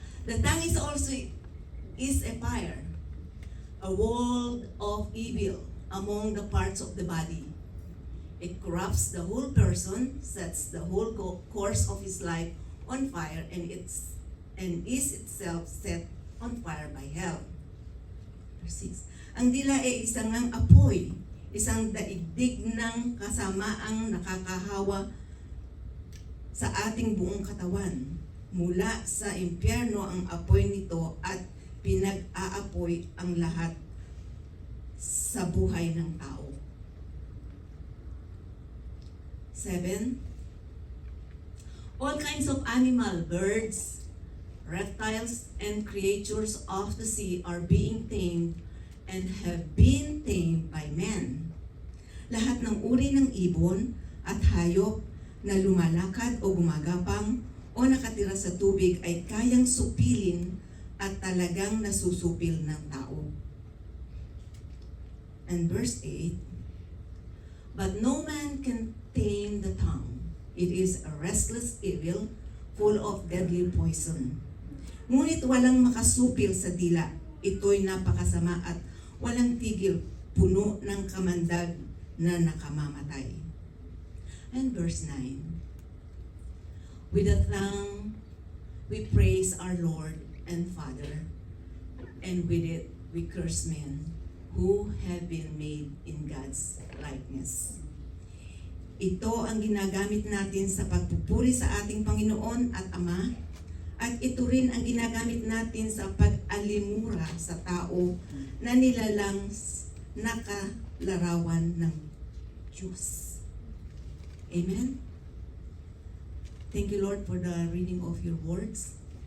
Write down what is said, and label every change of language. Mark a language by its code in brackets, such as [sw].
[en] The tongue is also a fire, a world of evil among the parts of the body. It corrupts the whole person, sets the whole course of his life on fire, and is itself set on fire by hell. Verse 6. [tl] Ang dila ay isang apoy, isang daigdig ng kasamaang nakakahawa sa ating buong katawan. Mula sa impyerno ang apoy nito at pinag-aapoy ang lahat sa buhay ng tao. [en] 7. All kinds of animal, birds, reptiles, and creatures of the sea are being tamed and have been tamed by men. [tl] Lahat ng uri ng ibon at hayop na lumalakad o gumagapang o nakatira sa tubig ay kayang supilin at talagang nasusupil ng tao. [en] And verse 8, but no man can tame the tongue. It is a restless evil, full of deadly poison. [tl] Ngunit walang makasupil sa dila. Ito'y napakasama at walang tigil, puno ng kamandag na nakamamatay. [en] And verse 9, with a tongue we praise our Lord and Father, and with it we curse men who have been made in God's likeness. [tl] Ito ang ginagamit natin sa pagpupuri sa ating Panginoon at Ama, at ito rin ang ginagamit natin sa pag-alimura sa tao na nilalang nakalarawan ng Diyos. [en] Amen? Thank you, Lord, for the reading of your words.